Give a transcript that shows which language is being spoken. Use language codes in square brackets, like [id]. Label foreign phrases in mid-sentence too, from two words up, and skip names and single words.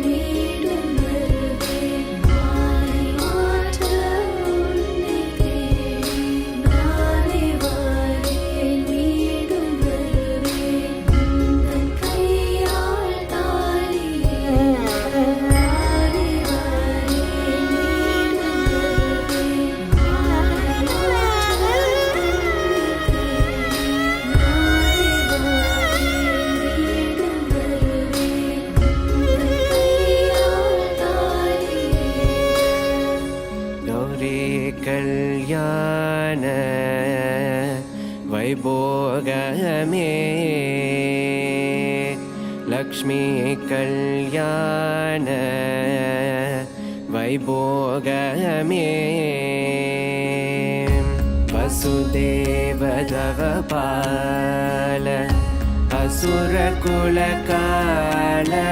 [ta] மீண்டும் வருவேன் மாலை மாற்ற உன்னை தேடி நானே வாரேன் மீண்டும் வருவேன் உந்தன் கையால் தாலியேந்த நானே வாரேன் மீண்டும் வருவேன் மாலை மாற்ற [te] గౌరీ కళ్యాణ వైభోగమే లక్ష్మీ కళ్యాణ వైభోగమే వసుదేవదవపాల అసురకులకాల